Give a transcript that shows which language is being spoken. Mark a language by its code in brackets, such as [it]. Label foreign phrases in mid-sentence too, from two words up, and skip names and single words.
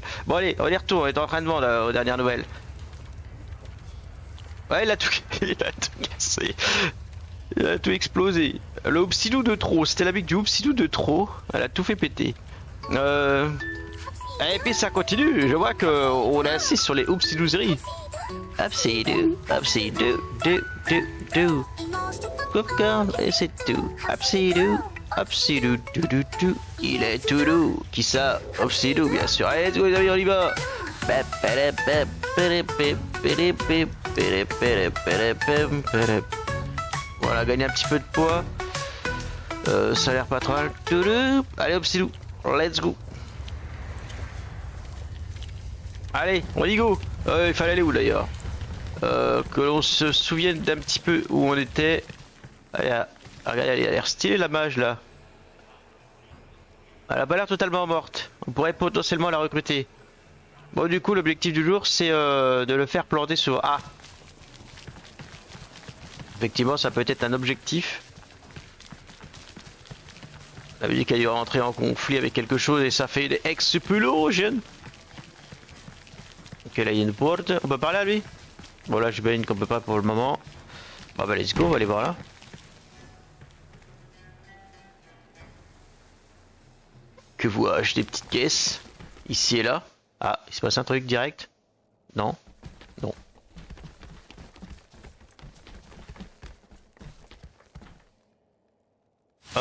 [fr] Bon allez, on y retourne, on est en train de vendre aux dernières nouvelles. Ouais il a tout cassé. Il a tout explosé. Le Obsidou de trop, c'était la musique du Obsidou de trop. Elle a tout fait péter. Et puis ça continue, je vois qu'on insiste sur les Obsidouseries. Obsidou, do. Popcorn et c'est tout. Obsidou, do. Il est tout doux. Qui ça? Obsidou, bien sûr. Allez, tous les amis, on y va. Voilà, gagner un petit peu de poids. Ça a l'air pas trop mal. Allez, Obsidou, [en] let's go. [fr] Allez, on y go. Il fallait aller où d'ailleurs? Que l'on se souvienne d'un petit peu où on était. Allez, regardez, elle a l'air stylée la mage là. Elle a pas l'air totalement morte. On pourrait potentiellement la recruter. Bon, du coup, l'objectif du jour c'est de le faire planter sur A. Effectivement, ça peut être un objectif. La musique a dû rentrer en conflit avec quelque chose et ça fait des explosions. Ok, là il y a une porte. On peut parler à lui? Bon, là j'imagine qu'on peut pas pour le moment. Bon, bah [en] let's go, [fr] on va aller voir là. Que vois-je? Des petites caisses. Ici et là. Ah, il se passe un truc direct? Non. Non. Oh.